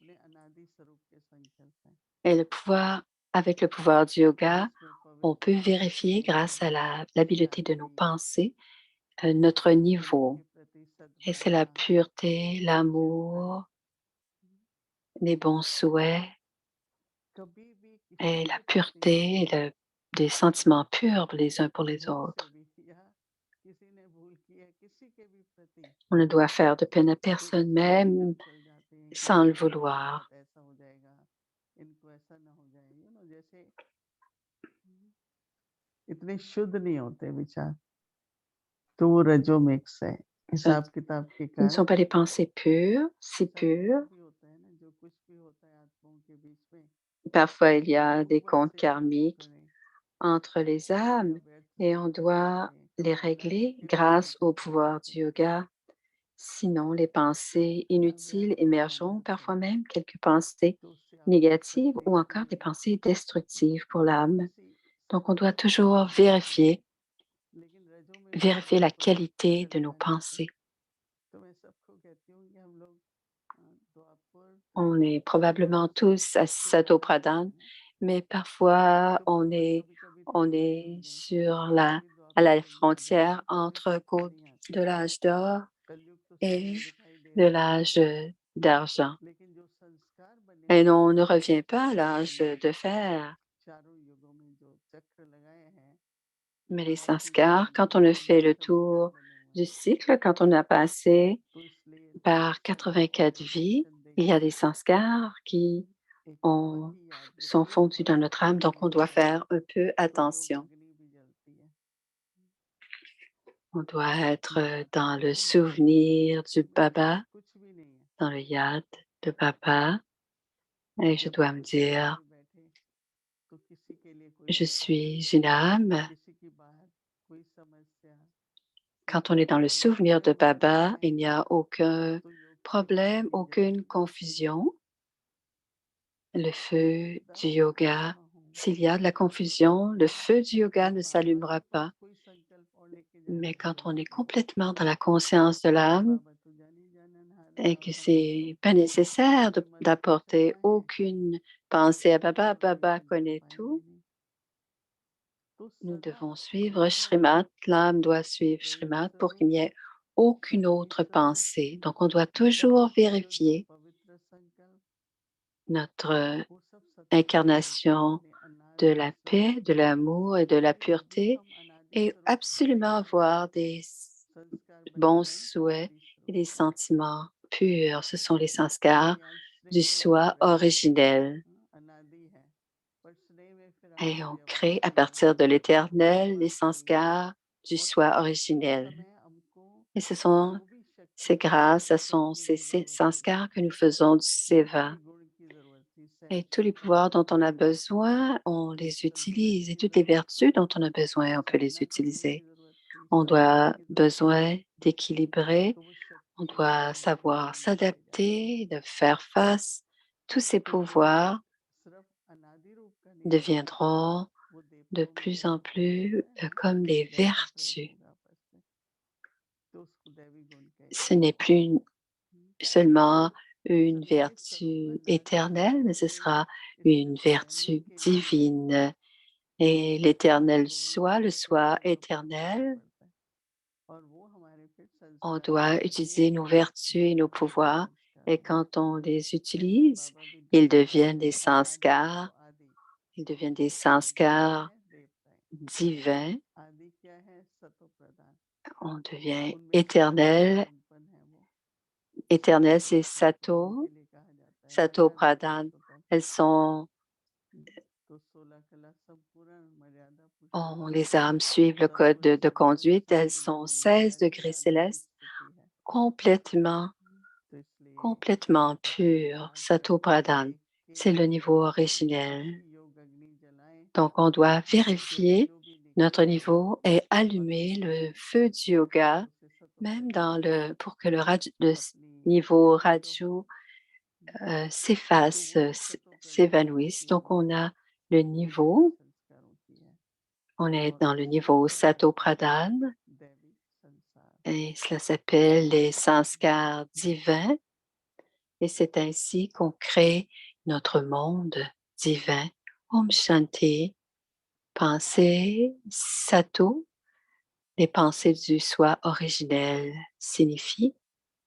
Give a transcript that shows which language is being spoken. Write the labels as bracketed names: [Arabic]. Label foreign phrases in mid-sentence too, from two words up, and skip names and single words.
[French] Et avec le pouvoir du yoga, on peut vérifier grâce à l'habileté de nos pensées notre niveau. Et c'est la pureté, l'amour, les bons souhaits [Hindi] कभी भी [French] et [Hindi] किसी [French] la [Hindi] के प्रति [French] pureté et des sentiments purs les uns pour les [Hindi] भूल से [French] autres. [Hindi] भी या किसी ने भूल की है किसी के भी प्रति [French] On ne doit faire de peine à [Hindi] तो [French] personne, [Hindi] इससे भी [French] même [Hindi] डर चल जाते हैं कि [French] sans le [Hindi] नहीं इनके [French] vouloir. [Hindi] साथ ऐसा हो जाएगा इनको ऐसा ना हो जाए जैसे इतने शुद्ध नहीं होते विचार तो वो रजो मिक्स है [French] Ce [Hindi] हिसाब किताब के [French] ce ne sont [Hindi] कारण [French] pas des pensées pures, si [Hindi] ऐसा कभी [French] pures. [Hindi] कभी होता है ना जो कुछ भी होता है आत्माओं के बीच में [French] Parfois, il y [Hindi] वो [French] a des [Hindi] ऊपर [French] comptes [Hindi] से आके [French] karmiques [Hindi] करें [French] entre les [Hindi] या [French] âmes [Hindi] व्यर्थ [French] et on [Hindi] चिंतन ना [French] doit [Hindi] करें [French] les [Hindi] लाइफ [French] régler [Hindi] के बारे में [French] grâce au [Hindi] चिंतन ना [French] pouvoir du [Hindi] करें [French] yoga. Sinon, les pensées inutiles [Hindi] व्यर्थ [French] émergeront, [Hindi] भावनाएं [French] parfois [Hindi] करें [French] même quelques pensées [Hindi] तो उससे आपको [French] négatives ou encore des [Hindi] तकलीफ [French] pensées destructives pour l'âme. [Hindi] किसी [French] Donc, on [Hindi] सत्य [French] doit [Hindi] को नहीं [French] toujours [Hindi] भूल सकते लेकिन रजों में भी [French] vérifier [Hindi] अगर [French] la [Hindi] कोई [French] qualité de [Hindi] चले [French] nos [Hindi] जाने पे [French] pensées. [Hindi] तो मैं सबको कहती हूँ कि हम लोग द्वापर [French] On est [Hindi] त्रेता [French] probablement tous à [Hindi] के बीच में [French] Satopradhan, [Hindi] है ना [French] mais parfois [Hindi] तो [French] on [Hindi] पर [French] est, [Hindi] कभी कभी [French] on [Hindi] त्रेता में [French] est [Hindi] होंगे [French] sur [Hindi] कभी कभी [French] à [Hindi] द्वापर [French] la [Hindi] में भी हो जाएंगे [French] frontière [Hindi] कभी [French] entre [Hindi] समझ [French] côte [Hindi] नहीं [French] de [Hindi] आती [French] l'âge d'or [Hindi] कलयुग तो [French] et [Hindi] सामने दिखाई दे [French] de [Hindi] रहा है [French] l'âge d'argent. [Hindi] लेकिन जो संस्कार बने [French] Et [Hindi] हुए [French] on ne [Hindi] हैं [French] revient pas à [Hindi] भगवान [French] l'âge [Hindi] ने [French] de fer. [Hindi] चारों युगों में जो चक्र लगाए हैं [French] Mais les [Hindi] 8 युगों [French] sanskars, [Hindi] में [French] quand on a [Hindi] वो [French] fait le [Hindi] संस्कार [French] tour [Hindi] बने हुए [French] du [Hindi] हैं [French] cycle, quand on a passé [Hindi] तो इसलिए [French] par [Hindi] संस्कार का [French] 84 vies, [Hindi] ऑब्जर्वेशन [French] il y a [Hindi] देखिए [French] des sanskars qui [Hindi] एक बात [French] ont, [Hindi] ही याद [French] sont [Hindi] रखिए [French] fondus dans notre âme, donc [Hindi] परमात्मा [French] on doit [Hindi] होता है [French] faire un peu [Hindi] तो योग [French] attention. [Hindi] अग्नि भी जलती है [French] On doit être [Hindi] मैं बात [French] dans [Hindi] कर रहा [French] le [Hindi] हूँ मानव जीवन [French] souvenir du [Hindi] में [French] Baba, [Hindi] कुछ भी नहीं है [French] dans le yad de Baba, et je [Hindi] जब [French] dois [Hindi] आप [French] me [Hindi] सेवा [French] dire, [Hindi] में बैठे तो किसी के लिए कोई [French] je [Hindi] तकलीफ [French] suis une âme. [Hindi] किसी की बात कोई समस्या [French] Quand on est dans le [Hindi] कोई [French] souvenir de [Hindi] प्रॉब्लम नहीं [French] Baba, [Hindi] है [French] il n'y a aucun [Hindi] तो योग की अग्नि [French] problème, [Hindi] भी [French] aucune [Hindi] जलती है [French] confusion. Le feu [Hindi] दुविधा [French] du [Hindi] मैं [French] yoga, [Hindi] कहाँ हूँ [French] s'il y a de la confusion, le feu du yoga [Hindi] मैं [French] ne [Hindi] बाबा [French] s'allumera [Hindi] के पास [French] pas. [Hindi] कोई संकल्प और लेके [French] Mais [Hindi] जाने की [French] quand on est [Hindi] जरूरत नहीं [French] complètement dans la conscience de l'âme [Hindi] बाबा तो जानी जाननहार है [French] et [Hindi] और [French] que [Hindi] हम लोग तो [French] c'est pas nécessaire [Hindi] अपने मन में कुछ [French] d'apporter [Hindi] लगाए हैं [French] aucune pensée à Baba, [Hindi] तो [French] Baba [Hindi] बिल्कुल जुड़ [French] connaît [Hindi] पाएंगे [French] tout. [Hindi] नहीं तो [French] Nous [Hindi] सदा [French] devons suivre [Hindi] रजो में [French] Shrimat, l'âme doit suivre [Hindi] रजो [French] Shrimat pour qu'il [Hindi] स्वरूप [French] n'y ait aucune [Hindi] शक्ति [French] autre [Hindi] स्वरूप [French] pensée. Donc on doit toujours [Hindi] सबसे शुद्ध [French] vérifier [Hindi] पवित्र संकल्प [French] notre [Hindi] वो सब सतो प्रधान [French] incarnation [Hindi] यानी [French] de [Hindi] अनादि [French] la paix, de [Hindi] संस्कार [French] l'amour et de la [Hindi] जब भी [French] pureté [Hindi] हम अनादि [French] et [Hindi] स्वरूप [French] absolument avoir des [Hindi] संस्कार बने [French] bons [Hindi] हुए हैं [French] souhaits [Hindi] अनादि [French] et [Hindi] स्वरूप [French] des [Hindi] के [French] sentiments purs. Ce sont les sanskars [Hindi] यानी आज [French] du [Hindi] स्नेह भी हम [French] soi [Hindi] कर रहे हैं [French] originel. [Hindi] अनादि है पर स्नेह में फिर [French] Et on [Hindi] अनादि [French] crée à [Hindi] अवस्था [French] partir de [Hindi] जोड़ते हैं [French] l'éternel les [Hindi] अवस्था जोड़ते हैं [French] sanskars du [Hindi] और [French] soi [Hindi] उस [French] originel. [Hindi] समय हमको [French] Et ce sont [Hindi] जो भी शक्ति [French] c'est [Hindi] की [French] grâce à [Hindi] चाहिए [French] ces [Hindi] थी जरूरत थी [French] sanskars que nous faisons du [Hindi] जितने [French] seva. [Hindi] भी गुण की जरूरत थी [French] Et tous les [Hindi] सहनशीलता [French] pouvoirs [Hindi] की [French] dont on a [Hindi] जरूरत थी [French] besoin, on les [Hindi] संतुलन [French] utilise. Et [Hindi] की [French] toutes les [Hindi] जरूरत थी [French] vertus dont on a besoin, on peut les [Hindi] साधना करने की [French] utiliser. [Hindi] जरूरत थी [French] On [Hindi] साधना [French] doit [Hindi] की जरूरत थी [French] besoin d'équilibrer, [Hindi] तो वो [French] on [Hindi] शक्तियां [French] doit [Hindi] हमारे जीवन [French] savoir [Hindi] में दिखाई जाती हैं [French] s'adapter, de faire face. Tous ces [Hindi] तो योग [French] pouvoirs [Hindi] सिर्फ अनादि रूप का नहीं होता [French] deviendront [Hindi] वो [French] de [Hindi] देवताओं में [French] plus en [Hindi] देवता जो [French] plus [Hindi] है ना [French] comme des [Hindi] जैसा प्रेम [French] vertus. [Hindi] होगा आपस में तो उसको दैवी गुण [French] Ce [Hindi] कहते हैं [French] n'est plus seulement une [Hindi] सनादि स्वरूप [French] vertu [Hindi] अनादि [French] éternelle, [Hindi] स्वरूप [French] mais ce [Hindi] से [French] sera [Hindi] इसलिए [French] une [Hindi] जानने [French] vertu [Hindi] के लिए [French] divine. Et l'éternel [Hindi] गुणों [French] soi, le soi [Hindi] शक्तियों का प्रयोग करना [French] éternel, [Hindi] पड़ता है और वो हमारे फिर [French] on [Hindi] संस्कार [French] doit [Hindi] बनाएंगे [French] utiliser nos vertus et nos [Hindi] बाबा के वो [French] pouvoirs. [Hindi] संस्कार [French] Et [Hindi] हैं [French] quand on les [Hindi] जैसे [French] utilise, [Hindi] बाबा भी [French] ils [Hindi] ढूंढते हैं [French] deviennent des [Hindi] अनादि तो [French] sanskars, [Hindi] आदि [French] ils deviennent des [Hindi] और देवी [French] sanskars [Hindi] है देवताएं [French] divins. [Hindi] आदि क्या है सतो प्रधान [French] On devient [Hindi] उनमें सतो गुण [French] éternel. [Hindi] संपन्न है वो [French] Éternel, c'est [Hindi] सत्वगुण [French] Sato, [Hindi] के लिए कहा जाता है [French] Sato [Hindi] मर्यादित [French] Pradhan. [Hindi] स्वभाव [French] Elles sont, [Hindi] तो 16 कला संपूर्ण मर्यादा [French] les [Hindi] पुरुषोत्तम [French] âmes suivent le code [Hindi] सत्व [French] de [Hindi] स्वभाव [French] conduite. Elles [Hindi] संपूर्ण [French] sont [Hindi] निर्मल [French] 16 [Hindi] यानी [French] degrés [Hindi] आदि की [French] célestes, [Hindi] स्थिति है [French] complètement [Hindi] तो इसलिए [French] complètement [Hindi] सबसे [French] pur, [Hindi] बात [French] Sato Pradhan. [Hindi] देख के [French] C'est le niveau [Hindi] कि [French] originel. [Hindi] कैसी योग अग्नि जलाएं [French] Donc, on doit [Hindi] कि [French] vérifier [Hindi] रज्जु भी [French] notre [Hindi] निकल जाए [French] niveau et [Hindi] और [French] allumer [Hindi] उससे [French] le feu du yoga, [Hindi] उसे सतो [French] même [Hindi] प्रधान [French] pour que le [Hindi] अपनी [French] niveau [Hindi] जो हो [French] Raju [Hindi] तो [French] s'efface, [Hindi] वो सतो प्रधान [French] s'évanouisse. [Hindi] शक्ति [French] Donc, [Hindi] है [French] on a le [Hindi] वो दैवी [French] niveau, [Hindi] संस्कारों की है [French] on est [Hindi] और [French] dans le [Hindi] उससे [French] niveau [Hindi] क्या होता [French] Sato [Hindi] है [French] Pradhan [Hindi] दैवी संसार [French] et cela s'appelle les हम्म, sanskars divins. Et c'est ainsi qu'on crée notre monde divin. [Hindi] ओम शांति. [French] Pensée, Sato, les pensées du soi originel signifient